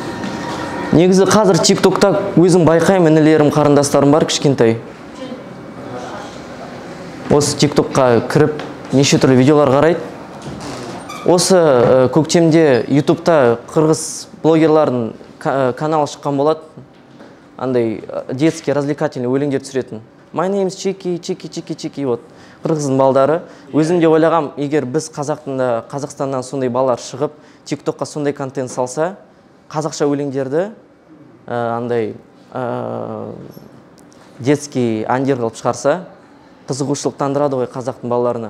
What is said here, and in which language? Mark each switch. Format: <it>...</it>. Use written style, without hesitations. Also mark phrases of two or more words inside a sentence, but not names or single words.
<kk>Негізі қазір тиктокта өзім байқаймын, інілерім, қарындастарым бар кішкентай. Осы тиктокқа кіріп неше түрлі видеолар қарайды. Осы көктемде ютубта қырғыз блогерлардың каналы шыққан болады. Андай</kk> <ru>детский, развлекательный</ru> <kk>өлеңдер түсіретін.</kk> <en>My name is Чики, вот.</en> <kk>Қырғыздың балдары. Өзім де ойлағам, егер біз Қазақстаннан сондай балалар шығып, тиктокқа сондай контент салса, қазақша өлеңдерді андай детский әндер қылып шығарса, қызығушылық тандырады ғой қазақтың балаларына.</kk>